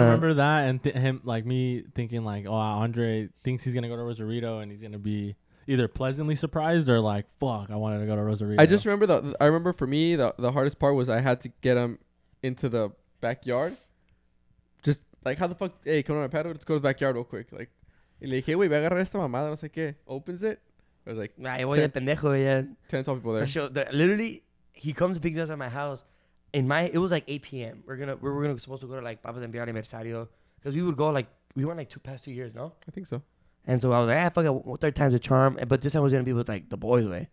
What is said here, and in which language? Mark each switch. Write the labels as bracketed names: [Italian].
[English] remember that and him like me thinking like, oh, Andre thinks he's gonna go to Rosarito and he's gonna be either pleasantly surprised or like, fuck, I wanted to go to Rosarito. I remember for me the hardest part was I had to get him. I had to into the backyard. Just like, how the fuck? Hey, come on my patio. Let's go to the backyard real quick. [Spanish] Like, y le dije, güey, ve a agarrar esta mamada, no sé qué. [English] Opens it. I was like, [Spanish] Nah, voy de pendejo, yeah. [English] 10, 12 people there. Literally, he comes to pick us up at my house. It was like 8 p.m. We were supposed to go to like Papa's and Beer Aniversario because we would go like we went like past 2 years, no? I think so. And so I was like, fuck it, third time's a charm. But this time was gonna be with like the boys, way.